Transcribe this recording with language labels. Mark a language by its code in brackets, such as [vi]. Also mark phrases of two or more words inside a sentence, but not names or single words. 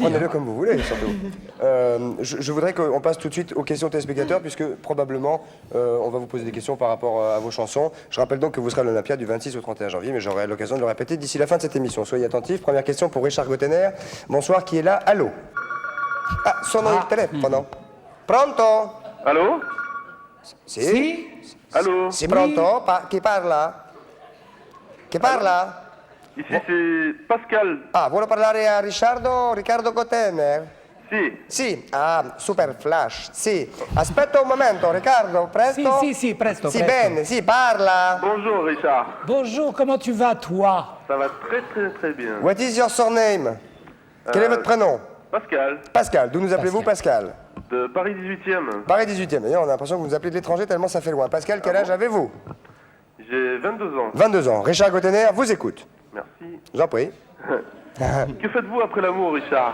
[fr] Prenez-le comme vous voulez, surtout. Je voudrais qu'on passe tout de suite aux questions téléspectateurs, puisque probablement on va vous poser des questions par rapport à vos chansons. Je rappelle donc que vous serez à l'Olympia du 26 au 31 janvier, mais j'aurai l'occasion de le répéter d'ici la fin de cette émission. Soyez attentifs. Première question pour Richard Gottener. Bonsoir, qui est là? Allô? [it] Ah, sono il telefono. Pronto? [fr] Allô? [it] Sì? [fr] Allô? [it] Sì, pronto? Chi parla? Chi parla? [fr] Ici c'est Pascal. [it] Ah, vuole parlare a Riccardo Gottener? Sì. Sì, super flash, sì. Aspetta un momento, Riccardo, presto? Sì, presto. Sì, bene, sì, parla. [fr] Bonjour Richard. Bonjour, comment tu vas, toi? Ça va très très très bien. [en] What is your surname? [fr] Quel est votre prénom? Pascal. Pascal, d'où nous appelez-vous Pascal? De Paris 18e. Paris 18e, d'ailleurs on a l'impression que vous nous appelez de l'étranger tellement ça fait loin. Pascal, quel âge avez-vous? J'ai 22 ans. 22 ans. Richard Gottener vous écoute. Merci. Je vous en prie. Que faites-vous après l'amour, Richard?